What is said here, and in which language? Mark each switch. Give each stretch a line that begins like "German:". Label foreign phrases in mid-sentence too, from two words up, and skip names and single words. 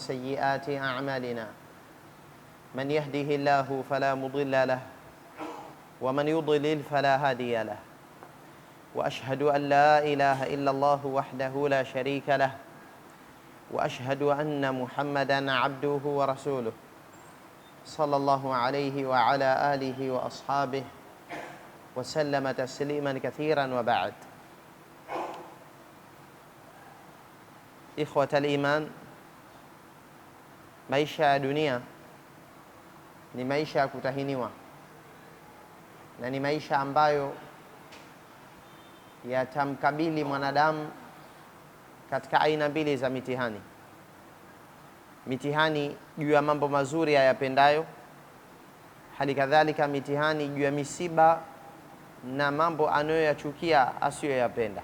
Arabic: سيئات أعمالنا من يهده الله فلا مضل له ومن يضلل فلا هادي له وأشهد أن لا إله إلا الله وحده لا شريك له وأشهد أن محمدًا عبده ورسوله صلى الله عليه وعلى آله وأصحابه وسلم تسليما كثيرا وبعد. إخوة الإيمان,
Swahili: maisha ya dunia ni maisha ya kutahiniwa na ni maisha ambayo yatamkabili mwanadamu katika aina mbili za mitihani. Mitihani juu ya mambo mazuri ayapendayo, hali kadhalika mitihani juu ya misiba na mambo anayoyachukia asiyoyapenda.